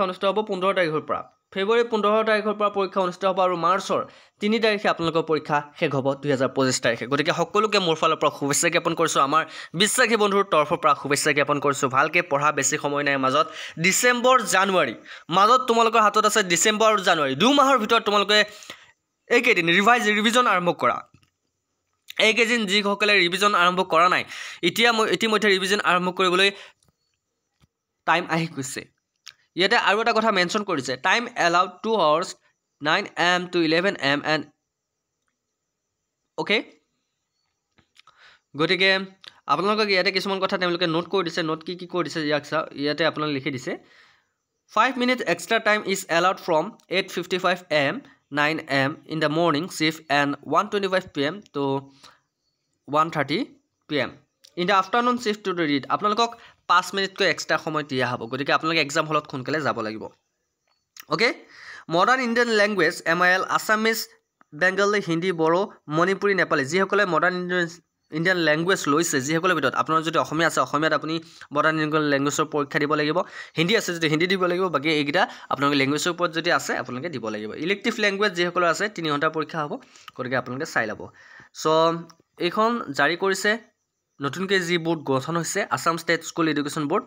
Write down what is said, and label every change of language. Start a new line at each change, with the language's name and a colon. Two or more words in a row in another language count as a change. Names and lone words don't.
Assamese: অনুষ্ঠিত হ'ব 15 তাৰিখৰ পৰা ফেব্ৰুৱাৰী 15 তাৰিখৰ পৰা পৰীক্ষা অনুষ্ঠিত হ'ব আৰু মাৰ্চৰ 3 তাৰিখে আপোনালোকৰ পৰীক্ষা শেষ হ'ব 2025 তাৰিখে গতিকে সকলোকে মোৰ ফালৰ পৰা শুভেচ্ছা জ্ঞাপন কৰিছোঁ আমাৰ বিশ্বাসী বন্ধুৰ তৰফৰ পৰা শুভেচ্ছা জ্ঞাপন কৰিছোঁ ভালকৈ পঢ়া বেছি সময় নাই মাজত ডিচেম্বৰ জানুৱাৰী মাজত তোমালোকৰ হাতত আছে ডিচেম্বৰ আৰু জানুৱাৰী 2 মাহৰ ভিতৰত তোমালোকে এইকেইদিন ৰিভিজন আৰম্ভ কৰা এইকেইদিন যিসকলে ৰিভিজন আৰম্ভ কৰা নাই ইতিমধ্যে ৰিভিজন আৰম্ভ কৰিবলৈ টাইম আহি গৈছে ইয়াতে আৰু এটা কথা মেনশ্যন কৰিছে
English: time allowed 2 hours 9 AM to 11 AM and okay
Assamese: গতিকে আপোনালোকক ইয়াতে কিছুমান কথা তেওঁলোকে নোট কৰি দিছে নোট কি কৰি দিছে ইয়াতে আপোনালোকে লিখি দিছে
English: 5 minutes extra time is allowed from 8:55 AM 9 AM in the morning shift and 1:25 PM to 1:30 PM in the afternoon shift to read আপোনালোকক
Assamese: 5 মিনিটকৈ এক্সট্ৰা সময় দিয়া হ'ব গতিকে আপোনালোকে
English: exam hall
Assamese: সোনকালে যাব লাগিব ওকে
English: modern Indian language
Assamese: MIL আছামিজ বেংগলী হিন্দী বড়ো মণিপুৰী নেপালী যিসকলে
English: modern Indian language
Assamese: লৈছে যিসকলৰ ভিতৰত আপোনাৰ যদি অসমীয়া আছে অসমীয়াত আপুনি
English: modern Indian language
Assamese: পৰীক্ষা দিব লাগিব হিন্দী আছে যদি হিন্দী দিব লাগিব বাকী এইকেইটা আপোনালোকে লেংগুৱেজৰ ওপৰত যদি আছে আপোনালোকে দিব লাগিব
English: elective language
Assamese: যিসকলৰ আছে 3 ঘণ্টাৰ পৰীক্ষা হ'ব গতিকে আপোনালোকে চাই ল'ব চ' এইখন জাৰি কৰিছে নতুনকৈ যি বোৰ্ড গঠন হৈছে আসাম ষ্টেট স্কুল এডুকেশ্যন